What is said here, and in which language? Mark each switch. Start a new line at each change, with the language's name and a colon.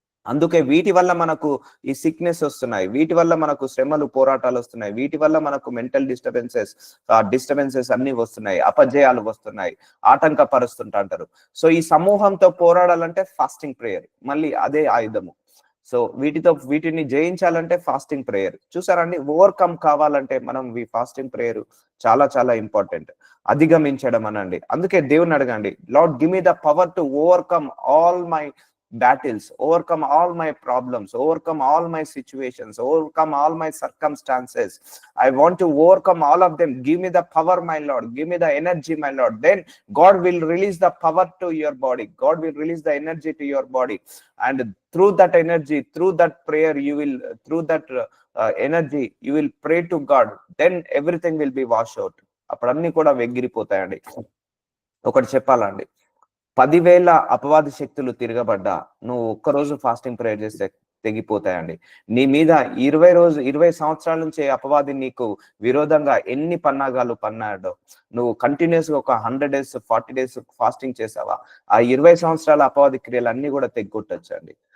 Telugu: అందుకే వీటి వల్ల మనకు ఈ సిక్నెస్ వస్తున్నాయి, వీటి వల్ల మనకు శ్రమలు పోరాటాలు వస్తున్నాయి, వీటి వల్ల మనకు మెంటల్ డిస్టర్బెన్సెస్ అన్ని వస్తున్నాయి, అపజయాలు వస్తున్నాయి, ఆటంకపరుస్తుంటారు. సో ఈ సమూహంతో పోరాడాలంటే ఫాస్టింగ్ ప్రేయర్ మళ్ళీ అదే ఆయుధము. సో వీటిని జయించాలంటే ఫాస్టింగ్ ప్రేయర్. చూసారండి, ఓవర్కమ్ కావాలంటే మనం ఈ ఫాస్టింగ్ ప్రేయర్ చాలా చాలా ఇంపార్టెంట్. అధిగమించడం అనండి. అందుకే దేవుని అడగండి,
English: Lord give me the power to overcome all my battles, overcome all my problems, overcome all my situations, overcome all my circumstances. I want to overcome all of them. Give me the power, my Lord. Give me the energy, my Lord. Then God will release the power to your body. God will release the energy to your body. And through that energy, through that prayer, through that energy, you will pray to God. Then everything will be washed out.
Telugu: అప్పుడన్నీ కూడా వెగిరిపోతాయండి. ఒకటి చెప్పాలండి, 10,000 అపవాది శక్తులు తిరగబడ్డా నువ్వు ఒక్కరోజు fasting prayer చేస్తే తెగిపోతాయండి. నీ మీద 20 సంవత్సరాల నుంచి అపవాది నీకు విరోధంగా ఎన్ని పన్నాగాలు పన్నాడో, నువ్వు కంటిన్యూస్ గా ఒక 100 days 40 days ఫాస్టింగ్ చేసావా, ఆ 20 సంవత్సరాల అపవాది క్రియలు అన్ని కూడా తెగ్గొట్టొచ్చండి.